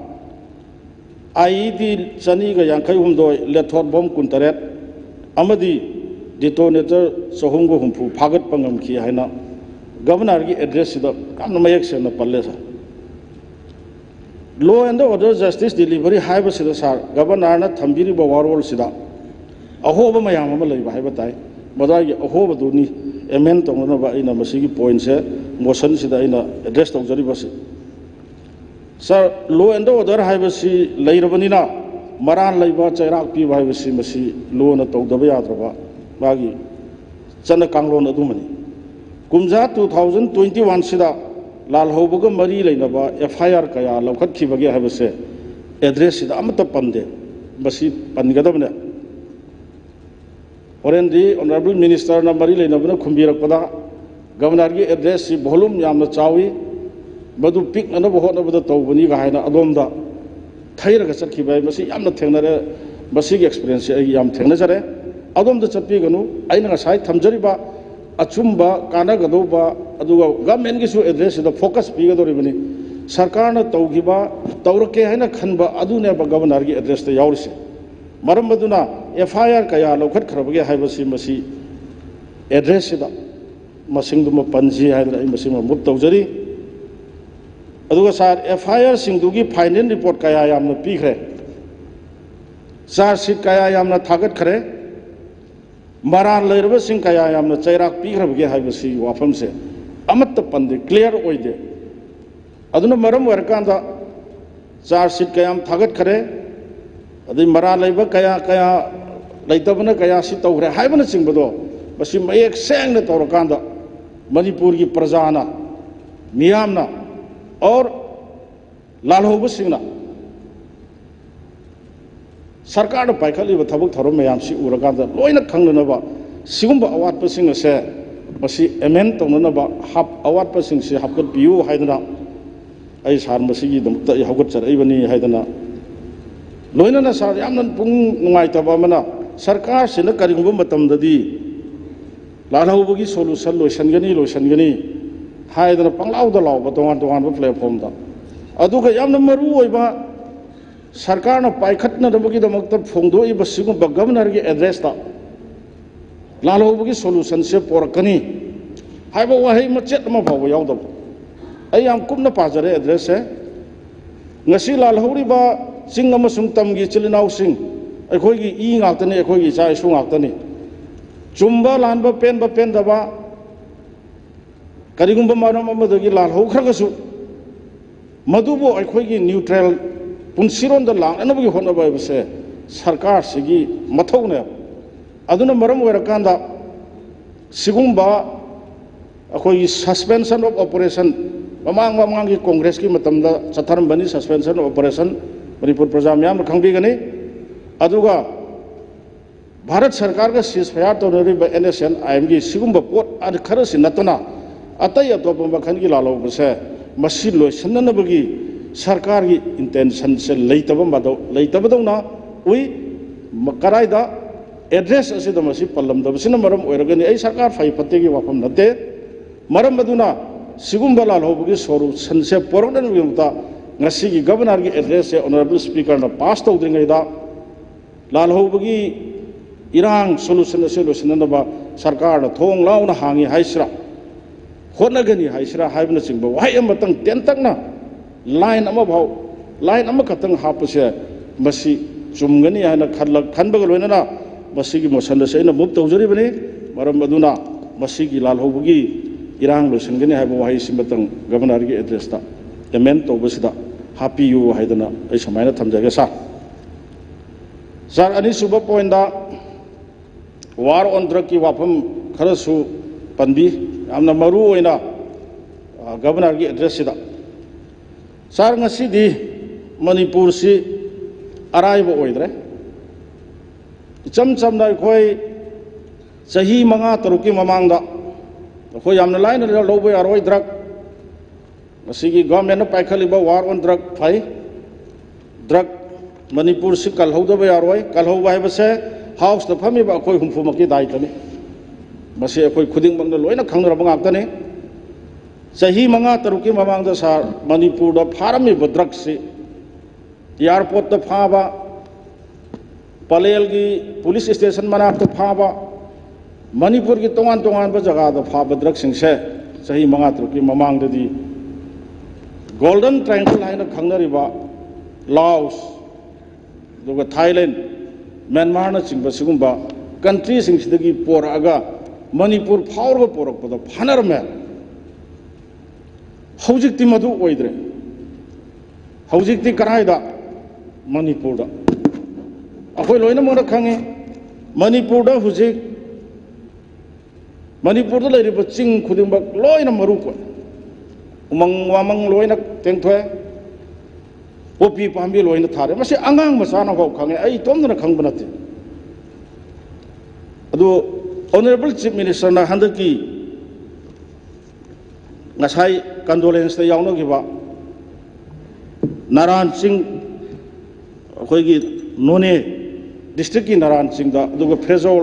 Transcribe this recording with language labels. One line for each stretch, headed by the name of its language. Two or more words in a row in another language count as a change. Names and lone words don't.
Manipuri: ID chani ga yankai humdoi lethot bom kun taret amadi detonator sohum go humpu phagat pangam ki haina governor gi address da kam mayak se na palle sa
English: law and order justice delivery
Manipuri: haiba sida sar governor na thambiri ba warol sida ahoba mayam ama leiba haiba tai madagi ahoba duni amend tongna ba ina masigi point se motion sida ina address tawjari basi sir
English: law and order
Manipuri: haiba si leirabanina maran leiba chairak pi haiba si masi law na tawdaba yadraba bagi chana kanglon adumani kumja 2021 sida लाल होबग मरी लेनब FIR कया लौखत्खिबगे हाइबसे एड्रेस सिदा अमत पंदे बसी पनगदबने ओरेंदी
English: honorable minister
Manipuri: ना मरी लेनबना खुंबिरकपदा गवर्नर की एड्रेस से वॉल्यूम यामना चावी मधु पिकना होटनबद तौबनी गायना अदोमदा थैरगा चटखिबाय मसी यामना थेंगनरे मसीगी एक्सपीरियंस याम थेंगनजरे अदोमदा चटपीगनु आइना ngasai थमजरिबा अचुंबा कानागदोबा अदुगा गवर्नमेंट गिसु एड्रेस द फोकस पीगदोरिबनी सरकार न तौगिबा तौरके हैना खनबा अदुने गवर्नर की एड्रेस द यावरिसे मरम मदुना FIR कया लौखत खरबगे हाइबसी मसी एड्रेस सिदा मसिंगदुम पंजी हाइदरा मसिंग मुप तौजरी अदुगा सार FIR सिंगदुगी
English: final report
Manipuri: कया यामना पीखरे
English: charge sheet
Manipuri: कया यामना थागत खरे मरान लेरब सिंग कया यामना चैराक पीखरबगे हाइबसी वाफमसे अमत पंदे क्लियर ओइदे अदुना मरम वरकांदा
English: charge sheet
Manipuri: कयाम थागत खरे अदि मरान लेब कया कया लेतबना कया सि तौखरे हाइबना सिंगबदो बसी मयेक सेंगना तौरकांदा मणिपुर की प्रजाना मियामना और लालहोब सिंगना सरकार पाइखली थबक थरम मैम से उरकांदा लोइना खंगनबा सिगुंबा अवाटपसिंग असे मसी एमेंड तौननबा हाप अवाटपसिंग से हापकत पियु हाइदना आई सार मसीगी दमता हगत चरैबनी हाइदना लोइना सार यामन पुंग नुंगाइतबा मना सरकार सिना करिगुंबा मतमददी लालहोबगी सोल्यूशन लोइसनगनी हाइदना पंगलाउदा लाउबा तोंगान तोंगान प्लेटफॉर्म दा अदुगा यामना मरु ओइबा सरकार न पाइखतनदबगी दमकत फोंदोइबा सिगुंबा गवर्नर की एड्रेस दा लालहोबगी सोल्यूशन से पोरकनी हाइबा वहाई मचेत अमा फाव यावदब आई याम कुमना पाजरे एड्रेस है ngasi लालहोरिबा चिंग अमसुंग तमगी चिलिनाउ सिंग अखोगी ई ngaktani अखोगी चा इशु ngaktani चुम्बा लानबा पेनदबा करिगुंबा मारम अमदगी लालहोखरगसु मधुबो अखोगी न्यूट्रल पुनसिरोन द लांगनबगी होनबायबसे सरकार सिगी मथौने अदुना मरम वरकांदा सिगुंबा अखोगी
English: suspension of operation
Manipuri: ममांग की कांग्रेस की मतमदा चथरमबनी
English: suspension of operation
Manipuri: मणिपुर प्रजा म्याम खंगबिगनी अदुगा भारत सरकार का सीजफायर तौनरिबा NSN IM की सिगुंबा पोट अद खरसि नतना अतई अतोप मखन की लालौबसे मसी लोइसननबगी सरकार की इंटेंशन से लेतबदौना उई कराइदा एड्रेस असिदा मसी पल्लमदबसिना मरम ओइरगनी आई सरकार फाइ फतेगी वाफम नते मरम मदुना सिगुंबा लालहोबगी सोल्यूशन से पोरगदनबिमता ngasi की गवर्नर की एड्रेस से
English: honorable speaker
Manipuri: ना पास तौद्रिंगैदा लालहोबगी इरांग सोल्यूशन से लोसननबा सरकार ना थोंग लाउना हांगी हाइसरा होनगनी हाइसरा हाइबना चिंबा वाइ अमतंग टेंतकना लाइन अमा भाव लाइन अमा खतंग हापसे मसी चुमगनी हाना खनबग लोइनना मसी की मोशन से इन मुप तौजरिबनी मरम मदुना मसी की लालहोबगी इरांग लोसनगनी हाइबा वाइ सिमतंग गवर्नर की एड्रेस ता एमेंड तौबसिदा हापियु हाइदना ऐ समायना थमजगे सर अनिसुब पॉइंट
English: war on drug
Manipuri: की वाफम खरसु पनबी यामना मरु ओइना गवर्नर की एड्रेस सिदा सर ngasi मणिपुर से अराइब ओइद्रे इचम चमना अखोय चही 5-6 की ममांगदा अखोय यामना लाइन लौबो यारोय ड्रग ngasi की गवर्नमेंट पाइखलिबा
English: war on drug
Manipuri: फाइ ड्रग मणिपुर से कलहौदबा यारोय कलहौबा हाइबसे हाउस द फमीबा अखोय हुमफुमकी दायित्वनी मसे अखोय खुदिंगमंगना लोइना खंगरबा ngaktani चही 5-6 की ममांगदा सार मणिपुर द फारमीबा ड्रग से एयरपोर्ट द फाबा पलेल की
English: police station
Manipuri: मनाक द फाबा मणिपुर की तोंगान जगह द फाबा ड्रग सिंगसे चही 5-6 की ममांगददी
English: golden triangle
Manipuri: हाइना खंगनरिबा लाओस दुगा थाईलैंड म्यांमार न चिंबा सिगुंबा कंट्री सिंगसिदगी पोरागा मणिपुर फावरबा पोरकपदा फानरमे हौजिकति मधु ओइद्रे हौजिकति कराइदा मणिपुर दा अखोय लोइना मोना खंगे मणिपुर दा हुजिक मणिपुर दा लेरिबा चिंग खुदिंबा लोइना मरु को umang wamang loina tengthwe popi pambi loina thare masi angang masana ho khange ai tomdana khangba nate adu
English: honorable chief minister
Manipuri: na handaki ngasai condolence ta yauna giba naran singh khoigi none district ki naran singh da adu frezol